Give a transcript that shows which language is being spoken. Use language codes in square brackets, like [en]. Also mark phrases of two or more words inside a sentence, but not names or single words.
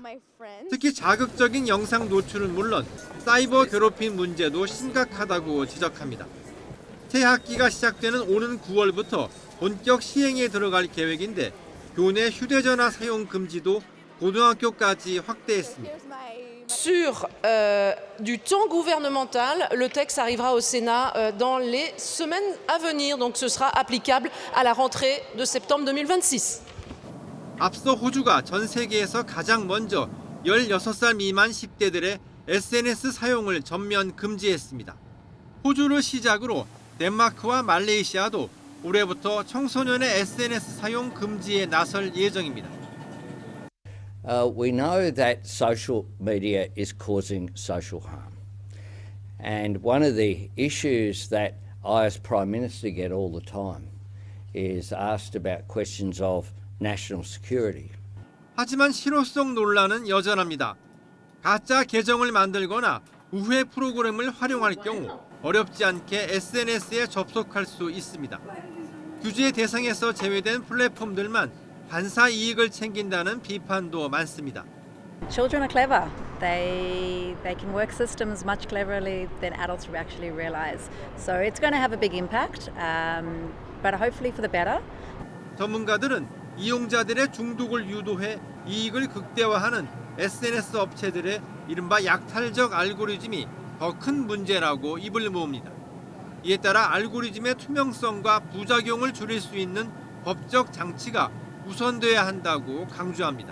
[ko] 특히 자극적인 영상 노출은 물론 사이버 괴롭힘 문제도 심각하다고 지적합니다. 새 학기가 시작되는 오는 9월부터 본격 시행에 들어갈 계획인데 교내 휴대전화 사용 금지도 고등학교까지 확대했습니다. [fr] Sur du temps gouvernemental, le texte arrivera au Sénat dans les semaines à venir, donc ce sera applicable à la rentrée de septembre 2026. [ko] 앞서 호주가 전 세계에서 가장 먼저 16살 미만 10대들의 SNS 사용을 전면 금지했습니다. 호주를 시작으로 덴마크와 말레이시아도 올해부터 청소년의 SNS 사용 금지에 나설 예정입니다. [en] We know that social media is causing social harm. And one of the issues that I as Prime Minister get all the time is asked about questions of national security. [ko] 하지만 실효성 논란은 여전합니다. 가짜 계정을 만들거나 우회 프로그램을 활용할 경우 어렵지 않게 SNS에 접속할 수 있습니다. 규제 대상에서 제외된 플랫폼들만 반사 이익을 챙긴다는 비판도 많습니다. [en] Children are clever. They can work systems much cleverly than adults actually realize. So it's going to have a big impact, but hopefully for the better. [ko] 전문가들은 이용자들의 중독을 유도해 이익을 극대화하는 SNS 업체들의 이른바 약탈적 알고리즘이 더 큰 문제라고 입을 모읍니다. 이에 따라 알고리즘의 투명성과 부작용을 줄일 수 있는 법적 장치가 우선돼야 한다고 강조합니다.